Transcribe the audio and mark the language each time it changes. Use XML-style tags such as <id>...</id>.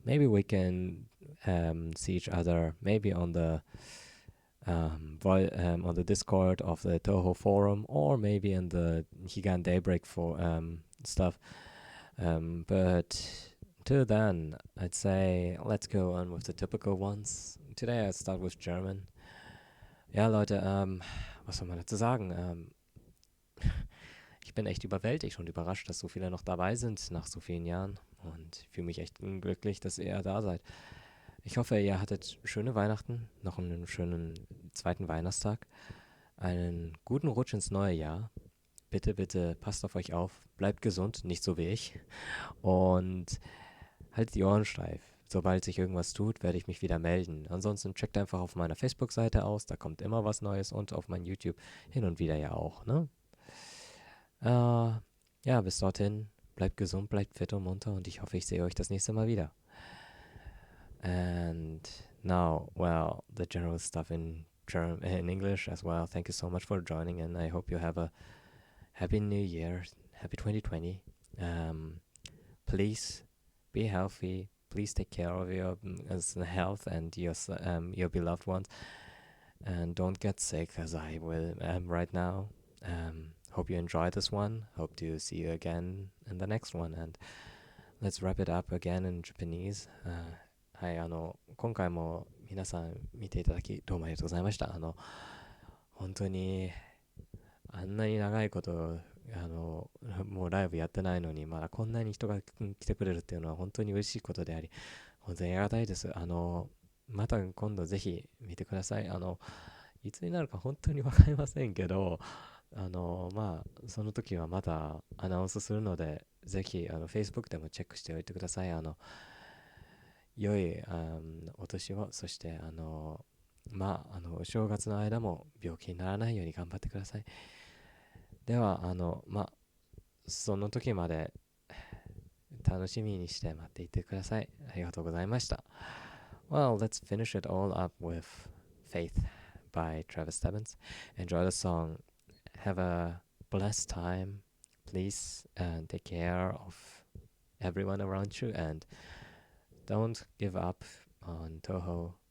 <en>Maybe we can see each other, maybe on the on the Discord of the Touhou forum, or maybe in the Higan Daybreak for stuff. But till then, I'd say let's go on with the typical ones. Today I start with German.</en> <de>Ja, Leute, was soll man dazu sagen? Ich bin echt überwältigt und überrascht, dass so viele noch dabei sind nach so vielen Jahren. Und ich fühle mich echt glücklich, dass ihr da seid. Ich hoffe, ihr hattet schöne Weihnachten, noch einen schönen zweiten Weihnachtstag, einen guten Rutsch ins neue Jahr. Bitte, bitte passt auf euch auf, bleibt gesund, nicht so wie ich. Und haltet die Ohren steif. Sobald sich irgendwas tut, werde ich mich wieder melden. Ansonsten checkt einfach auf meiner Facebook-Seite aus, da kommt immer was Neues, und auf mein YouTube hin und wieder ja auch, ne? Ja, bis dorthin, bleibt gesund, bleibt fit und munter, und ich hoffe, ich sehe euch das nächste Mal wieder.</de> <en>And now, well, the general stuff in English as well. Thank you so much for joining, and I hope you have a happy new year, happy 2020. Please be healthy, please take care of your health and your beloved ones, and don't get sick as I will am right now. Hope you enjoyed this one. Hope to see you again in the next one. And let's wrap it up again in Japanese.</en> <ja>はい、今回も皆さん見ていただきどうもありがとうございました。本当にあんなに長いこともうライブやってないのにまだこんなに人が来てくれるっていうのは本当に嬉しいことであり、本当にありがたいです。また今度ぜひ見てください。いつになるか本当にわかりませんけど、まあその時はまたアナウンスするので、ぜひFacebook でもチェックしておいてください。良いお年を、そしてまあお正月の間も病気にならないように頑張ってください。ではまあその時まで楽しみにして待っていてください。ありがとうございました。</ja> <en>Well, let's finish it all up with Faith by Travis Stebbins. Enjoy the song. Have a blessed time. Please take care of everyone around you and don't give up on Touhou.</en>